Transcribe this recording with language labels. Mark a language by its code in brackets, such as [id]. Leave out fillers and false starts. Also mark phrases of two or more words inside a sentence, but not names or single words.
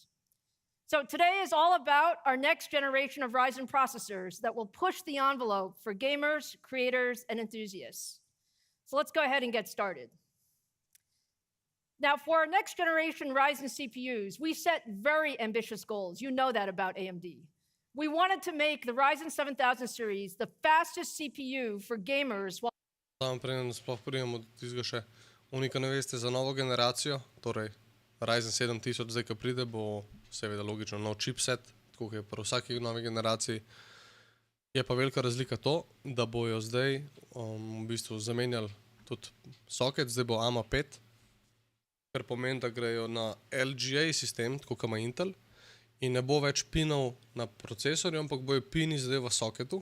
[en] So today is all about our next generation of Ryzen processors that will push the envelope for gamers, creators, and enthusiasts. So let's go ahead and get started. Now, for our next generation Ryzen CPUs, we set very ambitious goals. You know that about AMD. We wanted to make the Ryzen 7000 series the fastest CPU for gamers while... [sl] Samo preden sploh pridemo do tistega še, unika ne veste za novo generacijo, torej Ryzen 7000 zdaj, ko pride, bo seveda logično nov chipset, tako je pri vsaki novi generaciji. Je pa velika razlika to, da bojo zdaj v bistvu zamenjali tudi soket, zdaj bo AMA 5, kar pomeni, da grejo na LGA sistem, tako kot ima Intel, in ne bo več pinov na procesorju, ampak bojo pini zdaj v soketu.